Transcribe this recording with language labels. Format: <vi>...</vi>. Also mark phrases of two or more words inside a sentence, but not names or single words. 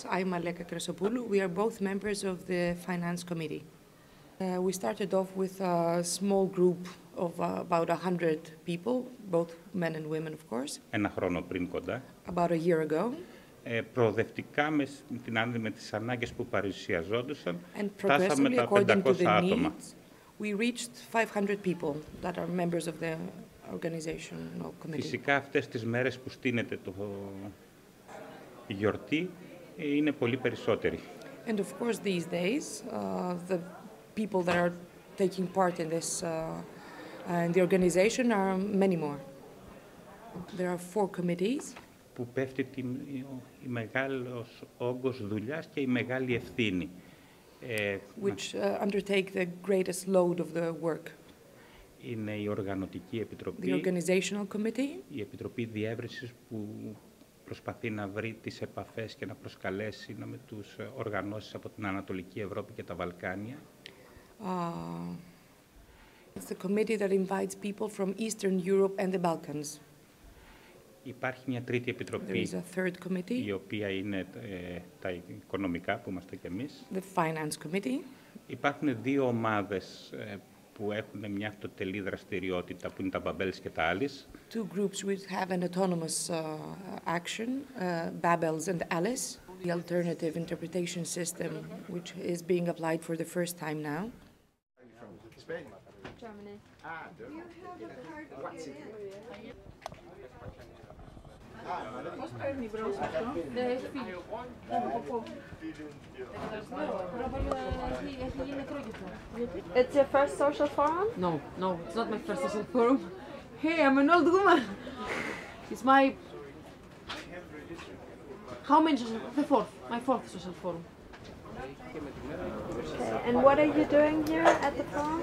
<en>I'm Aleka Kresopoulou. We are both members of the Finance Committee. We started off with a small group of about 100 people, both men and women, of course.</en> <el>Ένα χρόνο πριν κοντά.</el> <en>About a year ago.</en> <el>Προοδευτικά με τις ανάγκες που παρουσιαζόντουσαν,</el> <en>and</en> <el>φτάσαμε τα 500 άτομα.</el> <en>We reached 500 people that are members of the organizational committee.</en> <el>Φυσικά αυτές τις μέρες που στείνεται η γιορτή είναι πολύ περισσότεροι.</el> <en>And of course these days, the people that are taking part in this in the organization are many more. There are 4 committees.</en> <el>Που πέφτει η μεγάλος όγκος δουλειάς και η μεγάλη ευθύνη.</el> <en>Which undertake the greatest load of the work.</en> <el>Είναι η Οργανωτική Επιτροπή,</el> <en>the Organizational Committee,</en> <el>η Επιτροπή Διεύρυνσης που προσπαθεί να βρει τις επαφές και να προσκαλέσει με τους οργανώσεις από την Ανατολική Ευρώπη και τα Βαλκάνια.</el> <en>It's the committee that invites people from Eastern Europe and the Balkans.</en> <el>Υπάρχει μια τρίτη επιτροπή, η οποία είναι τα οικονομικά, που είμαστε κι εμείς.</el> <en>The Finance Committee.</en> <el>Υπάρχουν 2 ομάδες που έχουν μια αυτοτελή δραστηριότητα, που είναι τα BABELS και τα ALIS.</el> <en>2 groups which have an autonomous action, BABELS and ALIS. The alternative interpretation system, which is being applied for the first time now. Spain. Germany. You have a card.</en> <el>Πώς παίρνει μπρος αυτό? Έχει φύγει. Έχει γίνει νεκρό και αυτό.</el> <en>It's your first social forum? No, it's not my first social forum. Hey, I'm an old woman. It's my... How many social... My fourth social forum. Okay. And what are you doing here at the forum?</en>